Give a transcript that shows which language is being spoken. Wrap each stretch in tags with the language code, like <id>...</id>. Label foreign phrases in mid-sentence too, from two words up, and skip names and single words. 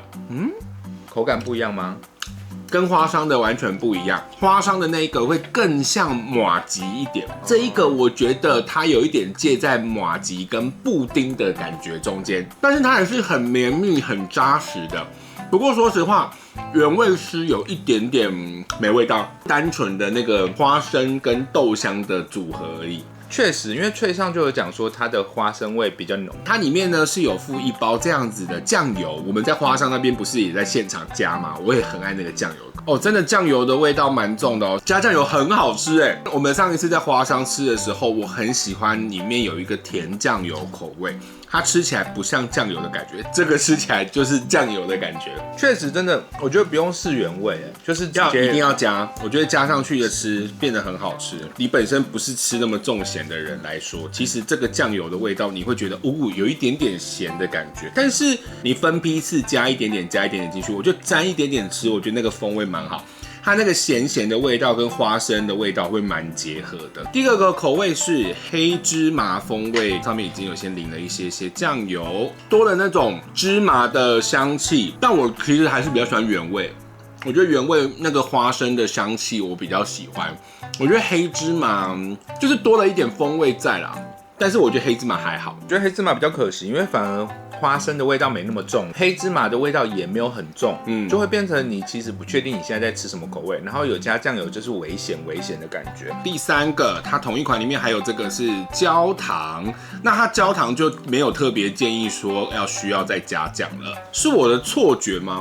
<zh>口感不一樣嗎？跟花商的完全不一樣。花商的那一個會更像麻糬一點，這一個我覺得它有一點介在麻糬跟布丁的感覺中間，但是它也是很綿密、很扎實的。不過說實話，原味是有一點點沒味道，單純的那個花生跟豆香的組合而已。確實，因為脆上就有講說它的花生味比較濃，它裡面呢是有附一包這樣子的醬油。我們在花商那邊不是也在現場加嗎？我也很愛那個醬油哦，真的醬油的味道蠻重的哦，加醬油很好吃哎。我們上一次在花商吃的時候，我很喜歡裡面有一個甜醬油口味。它吃起來不像醬油的感覺，這個吃起來就是醬油的感覺。確實，真的，我覺得不用試原味，就是一定要加。我覺得加上去的吃變得很好吃。你本身不是吃那麼重鹹的人來說，其實這個醬油的味道你會覺得有一點點鹹的感覺。但是你分批次加一點點進去，我就沾一點點吃，我覺得那個風味蠻好。它那個鹹的味道跟花生的味道會蠻結合的。第二個口味是黑芝麻風味，上面已經有先淋了一些醬油，多了那種芝麻的香氣。但我其實還是比較喜歡原味，我覺得原味那個花生的香氣我比較喜歡。我覺得黑芝麻就是多了一點風味在啦，但是我覺得黑芝麻還好。我覺得黑芝麻比較可惜，因為反而花生的味道沒那麼重，黑芝麻的味道也沒有很重，就會變成你其實不確定你現在在吃什麼口味，然後有加醬油就是微鹹的感覺。第3個，它同一款裡面還有這個是焦糖，那它焦糖就沒有特別建議說需要再加醬了，是我的錯覺嗎？</zh>